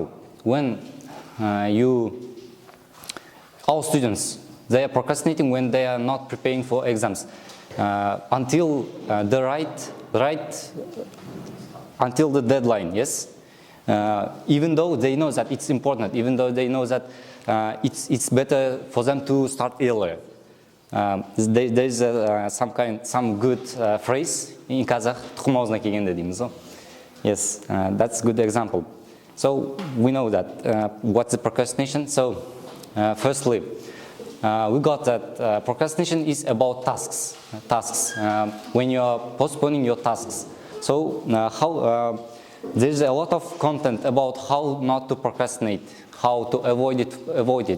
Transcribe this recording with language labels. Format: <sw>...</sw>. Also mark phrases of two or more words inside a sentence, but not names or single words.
<en>When our students, they are procrastinating when they are not preparing for exams until until the deadline. Yes, even though they know that it's important, even though they know that it's better for them to start earlier. There's some good phrase in Kazakh,</en> <kk>"Тұқым аузына келгенде" дейміз ғой.</kk> <en>Yes, that's a good example. So we know that what's the procrastination. So firstly, we got that procrastination is about tasks. When you are postponing your tasks. So there's a lot of content about how not to procrastinate, how to avoid it.</en>